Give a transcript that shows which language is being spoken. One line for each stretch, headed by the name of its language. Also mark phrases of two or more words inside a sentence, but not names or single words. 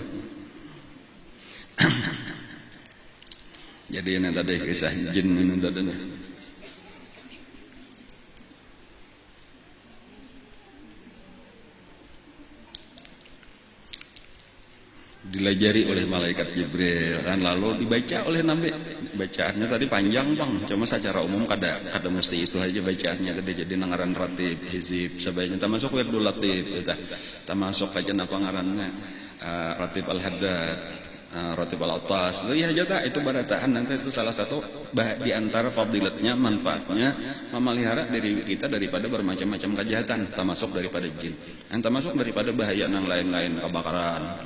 Indonesian: jadi ini tadi kisah jin ini tadi dilajari oleh malaikat Jibril dan lalu dibaca oleh Nabi bacaannya tadi
Banjar: panjang bang cuma secara umum kada mesti itu aja bacaannya tadi jadi nangaran ratib hizib sebaiknya termasuk wirdul latif termasuk aja apa ngarannya ratib al-haddad ratib al-atas ya aja itu barataan nanti itu salah satu di antara fadilatnya manfaatnya memelihara diri kita daripada bermacam-macam kejahatan termasuk daripada jin dan termasuk daripada bahaya yang lain-lain kebakaran